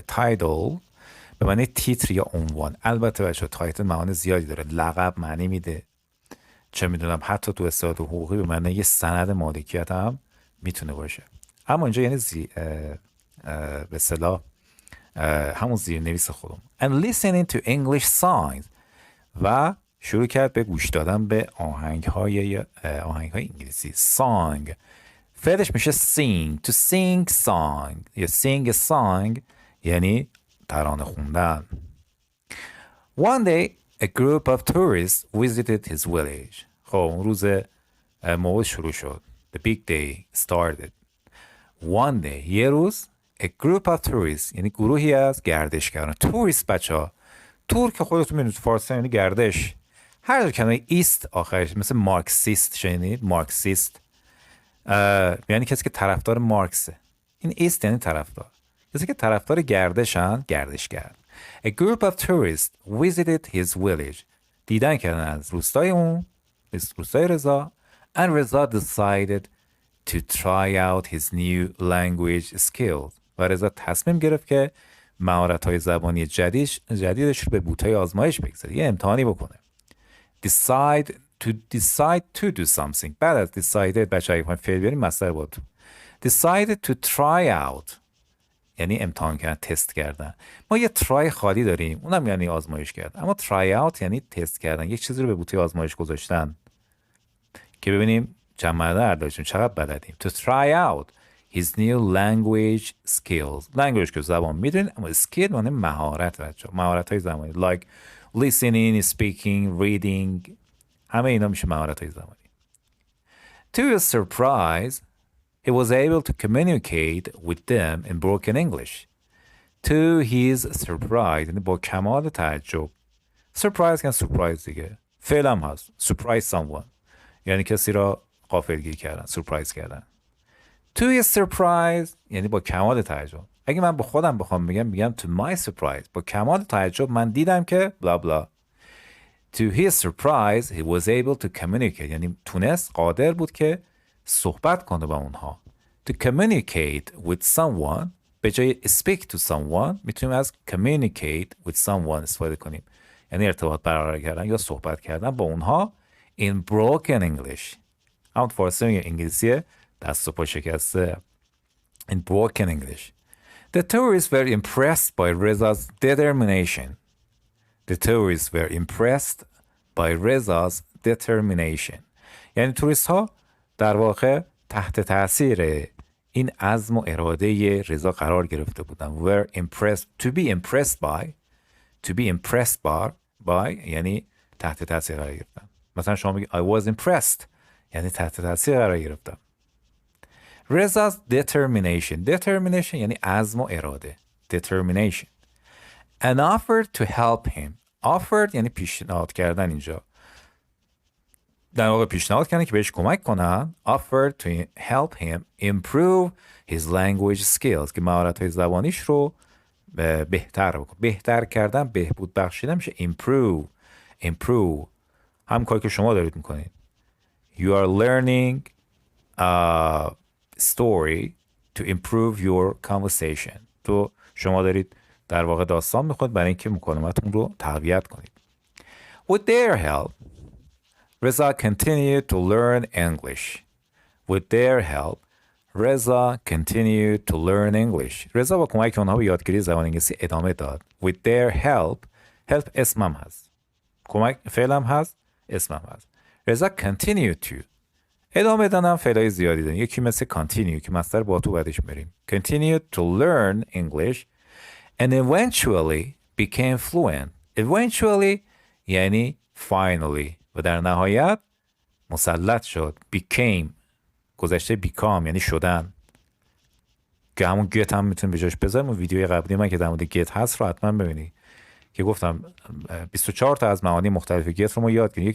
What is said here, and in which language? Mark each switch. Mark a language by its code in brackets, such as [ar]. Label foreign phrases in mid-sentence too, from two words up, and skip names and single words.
[fa] تایتل به معنی تیتر یا عنوان. البته بچه تایتل معانی زیادی داره. لقب معنی میده، چه میدونم حتی تو اصطلاحات حقوقی به معنی یه سند مالکیت هم میتونه باشه. اما اینجا یعنی به اصطلاح همون زیرنویس خودم. [en] And listening to English songs [fa] و شروع کرد به گوش دادن به آهنگ‌های انگلیسی. [en] song [fa] فعلش میشه [en] sing. to sing song یا sing a song [fa] یعنی ترانه خوندن. [en] One day a group of tourists visited his village. [fa] خب اون روز موعود شروع شد. [en] The big day started. One day [fa] یه روز [en] a group of tourists [fa] یعنی گروهی از گردشگران. tourist بچه‌ها تور که خودتون میدونید فارسی یعنی گردش. هر جا کلمه ایست آخرش مثل مارکسیست شنید. مارکسیست یعنی کسی که طرفدار مارکسه. این ایست یعنی طرفدار. کسی که طرفدار گردشن گردشگر. [en] A group of tourists visited his village. [fa] دیدن کردن از روستای اون، روستای رضا. [en] And رضا decided to try out his new language skills. [fa] و رضا تصمیم گرفت که مهارت‌های زبانی جدیدش رو به بوتهای آزمایش بگذاره. یه امتحانی بکنه. [en] Decide to do something. [fa] بعد از decided بچه‌ها می‌خوایم فعل بیاریم مصدر با تو. [en] Decided to try out [fa] یعنی امتحان کردن، تست کردن. ما یه ترای خالی داریم، اونم یعنی آزمایش کردن. اما [en] try out [fa] یعنی تست کردن، یک چیزی رو به بوته آزمایش گذاشتن که ببینیم چند مرده داشتیم چقدر بلدیم. [en] To try out his new language skills. [fa] language که زبان میدونید، اما skill معنی مهارت بچه‌ها. مهارت‌های زبانی [en] like listening, speaking, reading. [fa] همه اینا میشه مهارت‌های زبانی. [en] To his surprise he was able to communicate with them in broken English. To his surprise [fa] یعنی با کمال تعجب. surprise یعنی surprise دیگه. فعل هم هست. [en] surprise someone [fa] یعنی کسی را غافلگیر کردن، surprise کردن. [en] To his surprise [fa] یعنی با کمال تعجب. اگه من به خودم بخوام میگم [en] to my surprise. [fa] با کمال تعجب من دیدم که bla bla. [en] To his surprise he was able to communicate [fa] یعنی تونست، قادر بود که صحبت کنه با اونها. [en] To communicate with someone [fa] به جای [en] speak to someone [fa] میتونیم از [en] communicate with someone [fa] استفاده کنیم. یعنی ارتباط برقرار کردن یا صحبت کردن با اونها [en] in broken English. [fa] همون فارسی میگه انگلیسی دست و پا شکسته. [en] In broken English. The tourists were impressed by Reza's determination. The tourists were impressed by Reza's determination. [fa] یعنی توریست ها در واقع تحت تاثیر این عزم و اراده رضا قرار گرفته بودن. [en] were impressed. to be impressed by [fa] یعنی تحت تاثیر قرار گرفتن. مثلا شما میگی [en] I was impressed [fa] یعنی تحت تاثیر قرار گرفتم. [en] Reza's determination [fa] یعنی عزم و اراده. [en] determination. and offered to help him. [fa] offered یعنی پیشنهاد کردن. اینجا در واقع پیشنهاد کردن که بهش کمک کنن. [en] offered to help him improve his language skills [fa] که مهارت‌های زبانیش رو بهتر بکنه. بهتر کردن، بهبود بخشیدن میشه improve. هم کاری که شما دارید میکنید. [en] You are learning a story to improve your conversation. [fa] تو شما دارید در واقع داستان میخونید برای اینکه مکالمتون رو تقویت کنید. [en] With their help Reza continued to learn English. With their help, رضا continued to learn English. [fa] رضا با کمک اونها به یادگیری زبان انگلیسی ادامه داد. [en] With their help, help [fa] اسمم هست. کمک فعلم هست، اسمم هست. [en] رضا continued to. [fa] ادامه دادن فعلای زیادی داریم. یکی مثل continue که مصدر با تو بعدش بریم. [en] Continued to learn English and eventually became fluent. [fa] Eventually یعنی finally و در نهایت مسلط شد. Became گذشته become یعنی شدن که همون get هم میتونیم به جاش بذاریم. اون ویدیوی قبلی من که در مورد get هست رو حتما ببینید که گفتم 24 تا از معانی مختلف get رو ما یاد گرفتیم.